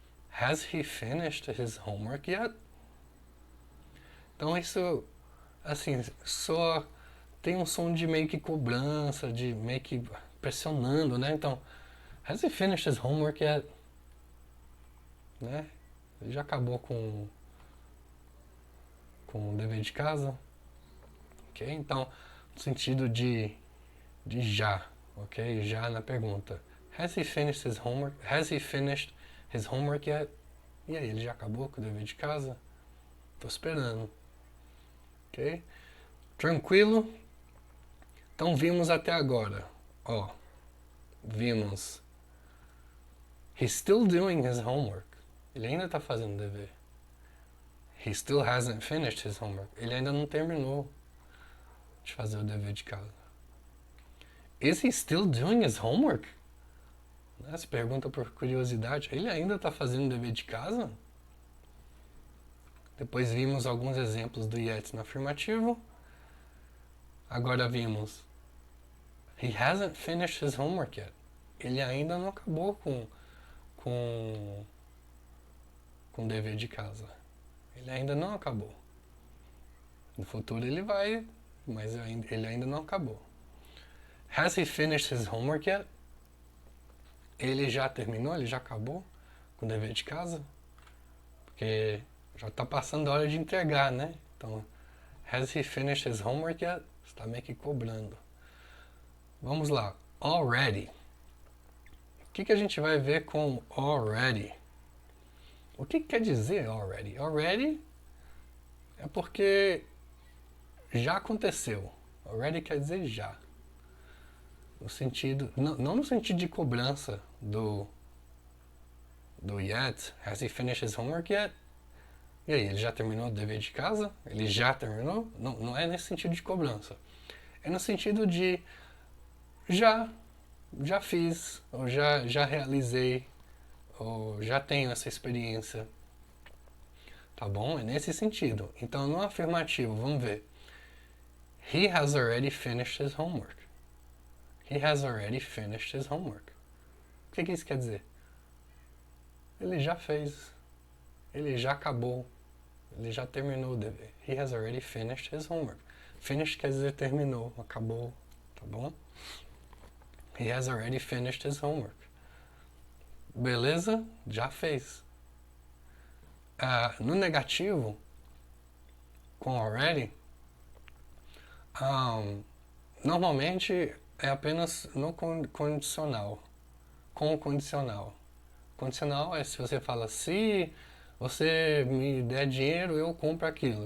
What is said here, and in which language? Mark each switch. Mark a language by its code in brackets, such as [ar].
[en] Has he finished his homework yet? [pt] Então isso, assim, só tem um som de meio que cobrança, de meio que pressionando, né? [en] Então, has he finished his homework yet? [pt] Né? Ele já acabou com o dever de casa? Ok? Então, no sentido de já, ok? Já na pergunta. [en] Has he finished his homework? Has he finished his homework yet? [pt] E aí, ele já acabou com o dever de casa? Tô esperando. Ok? Tranquilo? Então vimos até agora. Ó, vimos. [en] He's still doing his homework. [pt] Ele ainda está fazendo o dever. [en] He still hasn't finished his homework. [pt] Ele ainda não terminou de fazer o dever de casa. [en] Is he still doing his homework? [pt] Se pergunta por curiosidade. Ele ainda está fazendo o dever de casa? Depois vimos alguns exemplos do yet no afirmativo. Agora vimos [en] he hasn't finished his homework yet. [pt] Ele ainda não acabou com o dever de casa. Ele ainda não acabou. No futuro ele vai, mas ele ainda não acabou. [en] Has he finished his homework yet? [pt] Ele já terminou? Ele já acabou com o dever de casa? Porque já está passando a hora de entregar, né? [en] Então, has he finished his homework yet? [pt] Está meio que cobrando. Vamos lá. Already. O que a gente vai ver com already? O que quer dizer already? Already é porque já aconteceu. Already quer dizer já. No sentido, não no sentido de cobrança do yet. [en] Has he finished his homework yet? [pt] E aí, ele já terminou o dever de casa? Ele já terminou? Não é nesse sentido de cobrança. É no sentido de já fiz, ou já realizei, ou já tenho essa experiência. Tá bom? É nesse sentido. Então, no afirmativo, vamos ver. [en] He has already finished his homework. He has already finished his homework. [pt] O que isso quer dizer? Ele já fez. Ele já acabou. Ele já terminou o dever. [en] He has already finished his homework. Finished [pt] quer dizer terminou, acabou, tá bom? [en] He has already finished his homework. [pt] Beleza? Já fez. No negativo, com already, normalmente é apenas no condicional. Com o condicional. Condicional é se você fala se você me der dinheiro, eu compro aquilo.